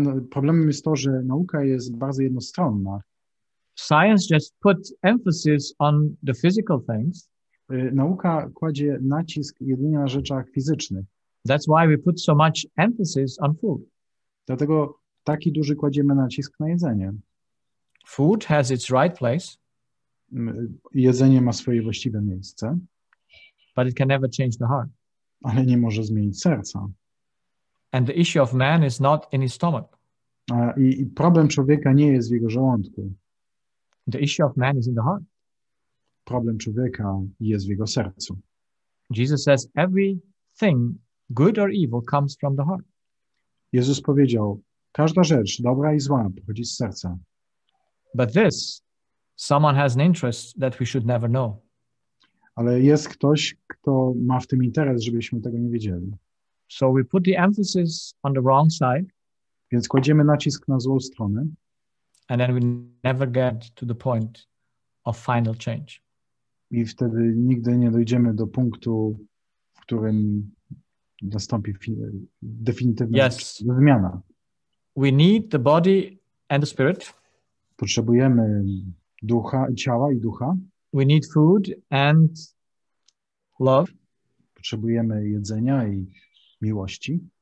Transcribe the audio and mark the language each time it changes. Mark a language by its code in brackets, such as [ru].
[pl] problemem jest to, że nauka jest bardzo jednostronna. [en] Science just put emphasis on the physical things. [pl] Nauka kładzie nacisk jedynie na rzeczach fizycznych. [en] That's why we put so much emphasis on food. [pl] Dlatego taki duży kładziemy nacisk na jedzenie. [en] Food has its right place. [pl] Jedzenie ma swoje właściwe miejsce. [en] But it can never change the heart. [pl] Ale nie może zmienić serca. [en] And the issue of man is not in his stomach. [pl] I problem człowieka nie jest w jego żołądku. [en] The issue of man is in the heart. [pl] Problem człowieka jest w jego sercu. [en] Jesus says everything, good or evil, comes from the heart. [pl] Jezus powiedział, każda rzecz, dobra i zła, pochodzi z serca. [en] But this, someone has an interest that we should never know. [pl] Ale jest ktoś, kto ma w tym interes, żebyśmy tego nie wiedzieli. [en] So we put the emphasis on the wrong side. [pl] Więc kładziemy nacisk na złą stronę. [en] And then we never get to the point of final change. [pl] I wtedy nigdy nie dojdziemy do punktu, w którym nastąpi definitywna zmiana. [en] We need the body and the spirit. [pl] Potrzebujemy ducha, ciała i ducha. [en] We need food and love. [pl] Potrzebujemy jedzenia i miłości.